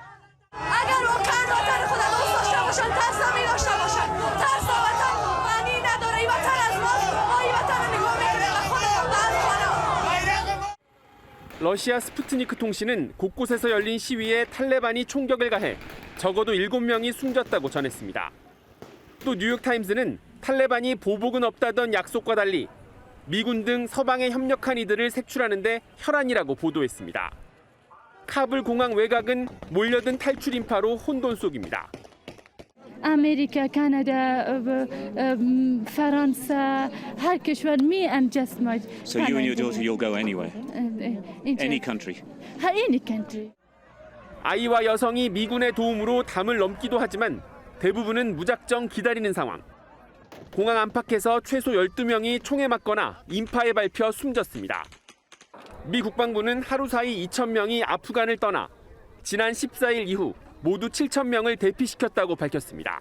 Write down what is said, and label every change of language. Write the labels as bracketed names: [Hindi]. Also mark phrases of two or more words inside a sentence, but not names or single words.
[Korean] 러시아 스푸트니크 통신은 곳곳에서 열린 시위에 탈레반이 총격을 가해 적어도 7명이 숨졌다고 전했습니다. 또 뉴욕타임스는 탈레반이 보복은 없다던 약속과 달리 미군 등 서방에 협력한 이들을 색출하는 데 혈안이라고 보도했습니다. 카불 공항 외곽은 몰려든 탈출 인파로 혼돈 속입니다. [Persian] امریکا، کانادا، فرانسه، هر کشور می انجام. [English] So you and your daughter, you'll go anywhere, any country. any country. [Korean] 아이와 여성이 미군의 도움으로 담을 넘기도 하지만 대부분은 무작정 기다리는 상황. 공항 안팎에서 최소 12명이 총에 맞거나 인파에 밟혀 숨졌습니다. 미 국방부는 하루 사이 2,000명이 아프간을 떠나 지난 14일 이후 모두 7,000명을 대피시켰다고 밝혔습니다.